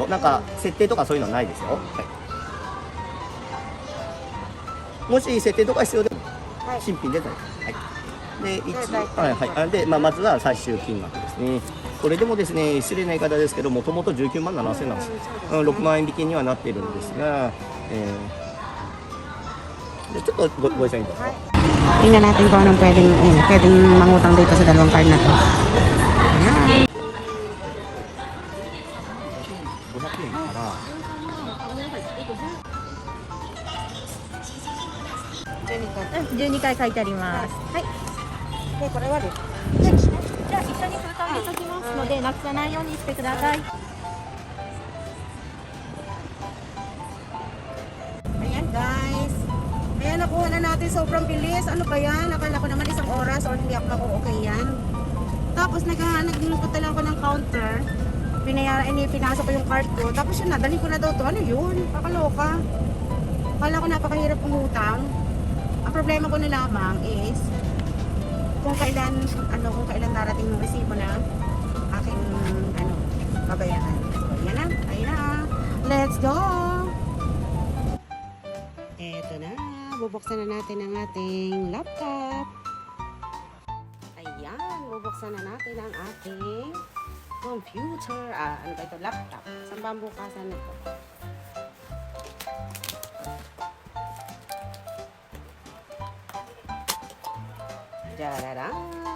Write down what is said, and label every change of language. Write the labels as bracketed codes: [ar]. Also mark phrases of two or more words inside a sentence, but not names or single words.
[ja] なんか設定とかそういうのはないですよ。もし設定とか必要でも新品で大丈夫。で、まずは最終金額ですね。これでもですね、失礼な言い方ですけど、もともと19万7000円なんです。6万円引きにはなっているんですが、ちょっとご一緒にどうぞ。 [tl] Tingnan natin kung anong pwedeng mangutang dito sa dalawang card na to. Ayan. [ja] 500 円から 12回書いてあります。はい。で、これはです。じゃあ一緒に封筒入れときますので、なくさないようにしてください。 [tl] Ayan guys. Ayan, nakuha na natin sobrang bilis. Ano ba yan? Akala ko naman isang oras or hindi ako maku-okay yan. Tapos nagpunta lang ako ng counter. Pinasok ko yung card ko. Tapos yun, nadali ko na daw to. Ano yun? Kakaloka. Akala ko napakahirap umutang. Ang problema ko na lamang is kung kailan darating yung resibo na aking babayaran. So, ayan na. [en] Let's go! [tl] Eto na. Bubuksan na natin ang ating laptop. Ayan. Bubuksan na natin ang ating computer. Ano ba ito? Laptop. Saan ba ang bukasan nito? Jararang.